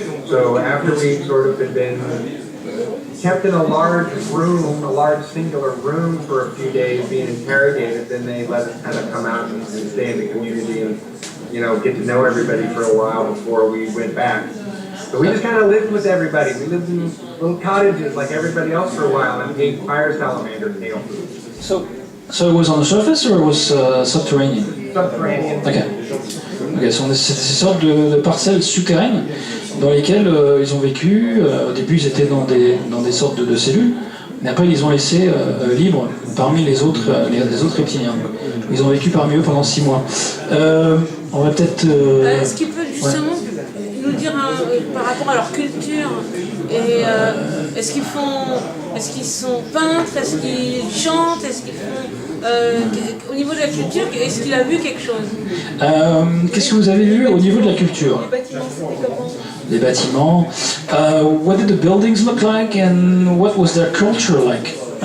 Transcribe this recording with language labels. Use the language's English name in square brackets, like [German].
[English] So after we sort of had been kept in a large room, a large singular room for a few days being interrogated, then they let us kind of come out and stay in the community and get to know everybody for a while before we went back. So we just kind of lived with everybody. We lived in little cottages like everybody else for a while and ate fire salamander tail food. So it was on the surface or it was subterranean? Subterranean. [French] Okay, so c'était ces sortes de parcelles souterraines dans lesquelles ils ont vécu. Au début, ils étaient dans des sortes de cellules, mais après, ils les ont laissés libres parmi les autres reptiliens. Ils ont vécu parmi eux pendant 6 mois. On va peut-être... Est-ce qu'ils peuvent justement nous dire par rapport à leur culture et est-ce qu'ils sont peintres, est-ce qu'ils chantent, est-ce qu'ils font au niveau de la culture, est-ce qu'il a vu quelque chose? Qu'est-ce que vous avez vu au niveau de la culture? Les bâtiments, c'était comment? Les bâtiments. [English] What did the buildings look like and what was their culture like?